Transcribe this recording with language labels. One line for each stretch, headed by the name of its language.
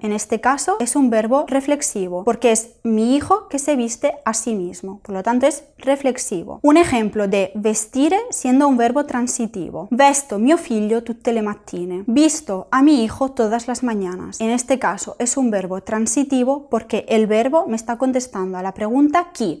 Spanish: En este caso es un verbo reflexivo porque es mi hijo que se viste a sí mismo. Por lo tanto es reflexivo. Un ejemplo de vestire siendo un verbo transitivo.
Italian: Vesto mio figlio tutte le mattine.
Spanish: Visto a mi hijo todas las mañanas. En este caso es un verbo transitivo porque el verbo me está contestando a la pregunta chi.